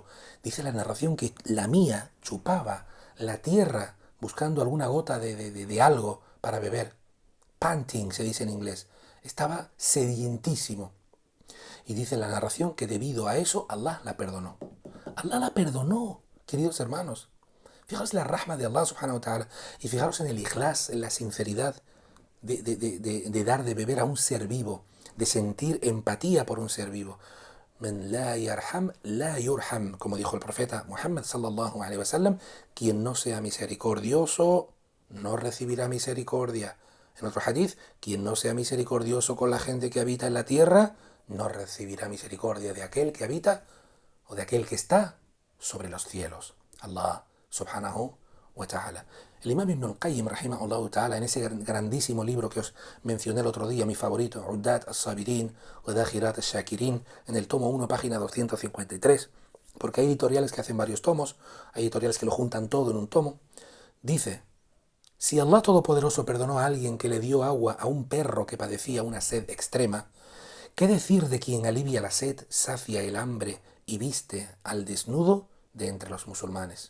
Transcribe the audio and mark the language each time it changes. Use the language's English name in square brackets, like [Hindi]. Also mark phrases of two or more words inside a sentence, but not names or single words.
[Spanish] Dice la narración que la mía chupaba la tierra buscando alguna gota de algo para beber. Panting se dice en inglés. Estaba sedientísimo. Y dice la narración que debido a eso Allah la perdonó. Allah la perdonó, queridos hermanos. Fijaros la rahma de Allah [Arabic] سبحانه وتعالى [Spanish] y fijaros en el ikhlas, en la sinceridad de dar de beber a un ser vivo, de sentir empatía por un ser vivo. [Arabic] من لا يرحم لا يرحم, [Spanish] como dijo el profeta Muhammad [Arabic] صلى الله عليه وسلم, [Spanish] quien no sea misericordioso no recibirá misericordia. En otro hadith, quien no sea misericordioso con la gente que habita en la tierra, no recibirá misericordia de aquel que habita o de aquel que está sobre los cielos. [Arabic] الله سبحانه وتعالى. [Spanish] El imam Ibn al-Qayyim, [Arabic] رحمه الله تعالى, [Spanish] en ese grandísimo libro que os mencioné el otro día, mi favorito, Uddat al-Sabirin o Dakhirat al-Shakirin, en el tomo 1, página 253, porque hay editoriales que hacen varios tomos, hay editoriales que lo juntan todo en un tomo, dice, si Allah Todopoderoso perdonó a alguien que le dio agua a un perro que padecía una sed extrema, ¿qué decir de quien alivia la sed, sacia el hambre y viste al desnudo de entre los musulmanes?